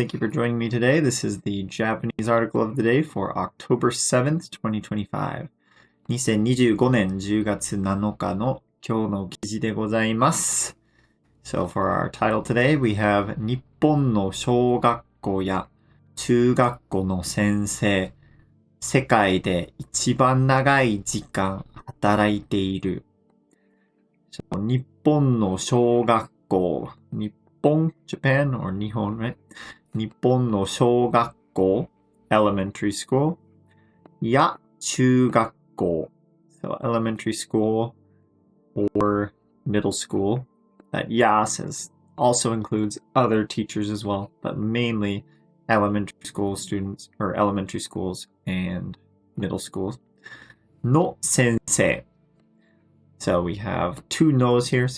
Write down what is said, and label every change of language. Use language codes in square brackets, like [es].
[en] Thank you for joining me today. This is the Japanese article of the day for October 7th, 2025. [ja] 2025年10月7日の今日の記事でございます。 [en] So for our title today, we have 日本の小学校や中学校の先生、世界で一番長い時間働いている。 So, 日本の小学校、日本 Japan or 日本 right? 日本の小学校 elementary school や中学校 so elementary school or middle school that ya says also includes other teachers as well but mainly elementary school students or elementary schools and middle schools の先生 So we have two no's here.